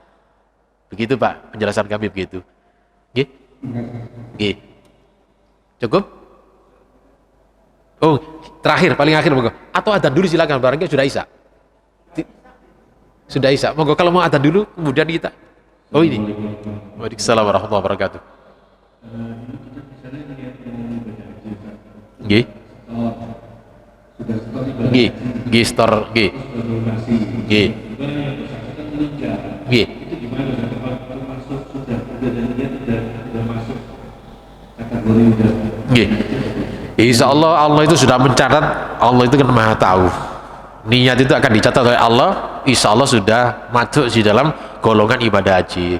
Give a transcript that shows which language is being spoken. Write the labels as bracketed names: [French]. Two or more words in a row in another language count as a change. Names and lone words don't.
[Indonesian] Begitu Pak, penjelasan kami begitu. [Javanese] Nggih? Nggih. [Indonesian] Cukup? Oh, terakhir, paling akhir monggo. Atau adzan dulu silakan, barangkali sudah isya. Sudah isya. Monggo kalau mau adzan dulu, kemudian kita. Oh ini. [Arabic] وعليكم السلام ورحمة الله وبركاته. [Javanese] Nggih. Nggih, nggih store nggih. Nggih. Nggih. [Indonesian] Itu gimana termasuk sudah dan dia sudah masuk kategori udah. Nggih. [Arabic] إن شاء الله [Indonesian] Allah itu sudah mencatat, Allah itu kan maha tahu. Niat itu akan dicatat oleh Allah, [Arabic] إن شاء الله [Indonesian] sudah masuk di dalam golongan ibadah haji.